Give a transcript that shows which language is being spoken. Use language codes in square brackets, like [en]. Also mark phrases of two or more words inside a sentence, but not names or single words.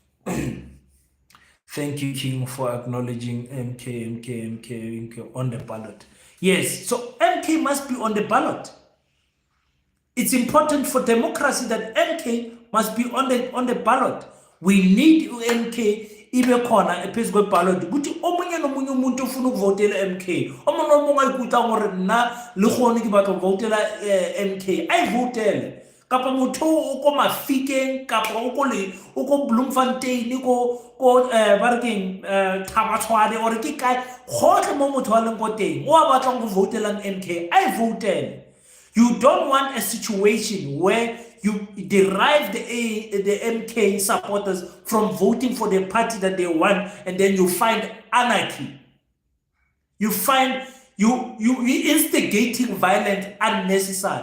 [en] Thank you, King, for acknowledging MK on the ballot. Yes, so MK must be on the ballot. It's important for democracy that MK must be on the ballot. We need [tn] MK [zu] ibe khona ephezu kweballot ukuthi omunye nomunye umuntu ofuna ukuvotela MK omunye nomunye ayikuta [tn] gore nna le gone ke batla votela MK ayivotele kapa motho o ko Mafikeng kapa o ko Bloemfontein ko ba re keng Thabatshwane or ke kae gotle mo motho a leng ko teng o a batlang go votelang MK ayivotele. [en] You don't want a situation where you derive the MK supporters from voting for the party that they want, and then you find anarchy. You find you instigating violence unnecessary.